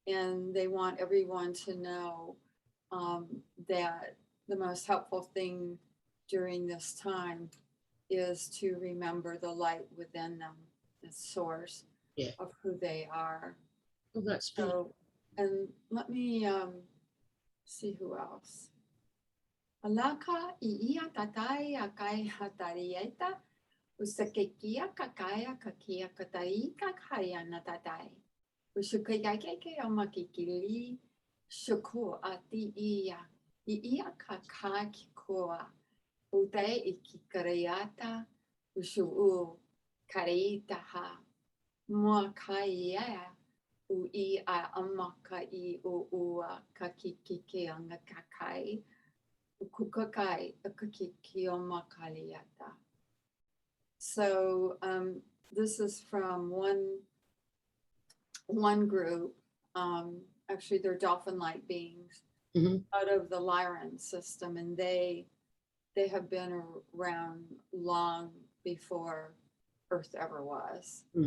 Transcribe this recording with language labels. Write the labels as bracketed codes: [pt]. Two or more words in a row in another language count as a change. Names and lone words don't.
[en] and they want everyone to know that the most helpful thing during this time is to remember the light within them, the source of who they are. Oh, that's so, and let me see who else. Alaka ia tatai akai hatarieta usakekia kakaya kakia katai kakayana tatai usukayake amakikili shuku ati ia kakaki koa utai ikikariata usuu karitaha muakaya ui a amaka I ua kakikike anga kakai ukukakai akakiki omakaliata. So this is from one group. Actually, they're dolphin-like beings out of the Lyran system, and they have been around long before Earth ever was.